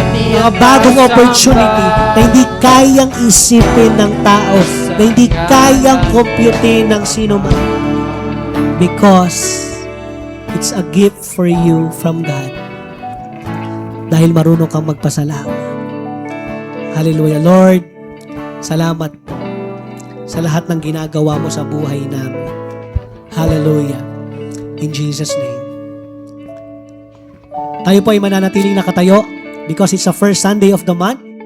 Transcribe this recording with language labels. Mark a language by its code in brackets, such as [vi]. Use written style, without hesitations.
[tl] Mga bagong opportunity na hindi kayang isipin ng tao, na hindi kayang computein ng sino man. [en] Because it's a gift for you from God. [tl] Dahil marunong kang magpasalamat. Hallelujah. Lord, salamat po sa lahat ng ginagawa mo sa buhay namin. [en] Hallelujah. In Jesus' name. [tl] Tayo po ay mananatiling nakatayo [en] because it's the first Sunday of the month.